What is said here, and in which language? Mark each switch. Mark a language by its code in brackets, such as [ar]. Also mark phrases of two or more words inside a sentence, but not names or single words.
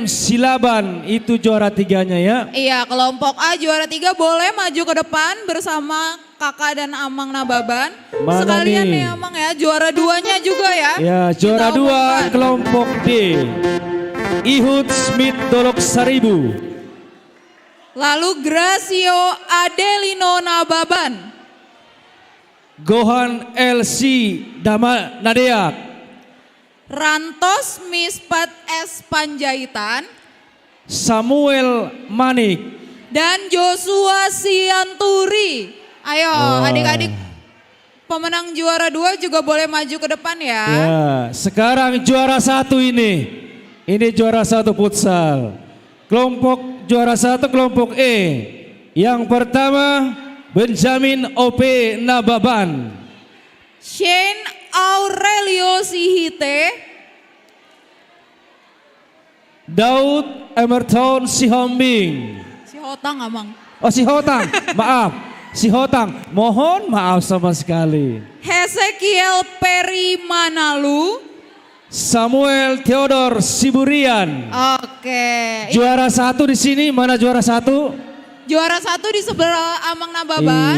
[id] Silaban, itu juara 3-nya ya. Iya, kelompok A juara 3 boleh maju ke depan bersama kakak dan Amang Nababan. Mana Sekalian nih? nih Amang ya, juara 2-nya juga ya. Ya, juara 2 kelompok D. Ihud Smith Dolok Saribu. Lalu Gracio Adelino Nababan. Gohan LC Dama Nadeak. Rantos Mispat S. Panjaitan. Samuel Manik. Dan Joshua Sianturi. Ayo adik-adik pemenang juara 2 juga boleh maju ke depan ya. Ya, sekarang juara 1 ini. Ini juara 1 futsal. Kelompok juara 1 kelompok E. Yang pertama Benjamin OP Nababan. Shane Aurelio Sihite. Daud Emerton Sihombing. Si Hotang Amang. Oh si Hotang, maaf. Si Hotang, mohon maaf sama sekali. Hezekiel Peri Manalu. Samuel Theodor Siburian. Oke. Juara 1 di sini, mana juara 1? Juara 1 di sebelah Amang Nababan.